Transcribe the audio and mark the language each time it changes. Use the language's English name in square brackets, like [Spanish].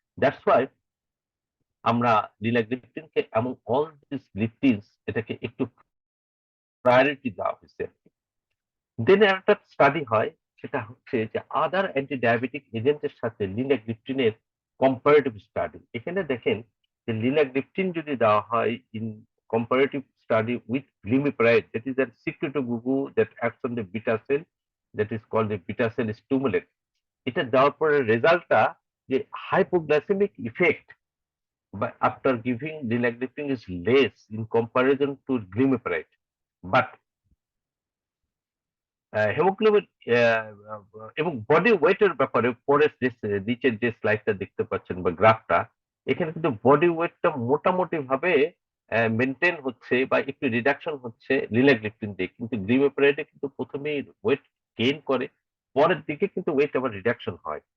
[English] that's why [Bangla] আমরা লিনাগ্লিপটিনকে এমন all this গ্লিপটিনস এটাকে একটু প্রায়োরিটি দেওয়া হয়েছে। দেন একটা স্টাডি হয়, সেটা হচ্ছে যে আদার অ্যান্টি ডায়াবেটিক এজেন্টের সাথে লিনাগ্লিপটিনের কম্পারেটিভ স্টাডি। এখানে দেখেন যে লিনাগ্লিপটিন যদি দেওয়া হয় [English] In comparative study with glimepiride, that is a secretogogue that acts on the beta cell, that is called the beta cell stimulant. [Bangla] এটা দেওয়ার পরে রেজাল্টটা যে [English] hypoglycemic effect by after giving linagliptin is less in comparison to glimepiride, but [Bangla] haemoglobin এবং body ওয়েটের ব্যাপারে পরে নিচের যে স্লাইডটা দেখতে পাচ্ছেন বা গ্রাফটা, এখানে কিন্তু বডি ওয়েটটা মোটামুটি ভাবে মেনটেন হচ্ছে বা একটু রিডাকশন হচ্ছে লিনাগ্লিপটিন দিয়ে, কিন্তু গ্লিমেপ্রাইডে কিন্তু প্রথমেই ওয়েট গেইন করে, পরের দিকে কিন্তু ওয়েট আবার রিডাকশন হয়।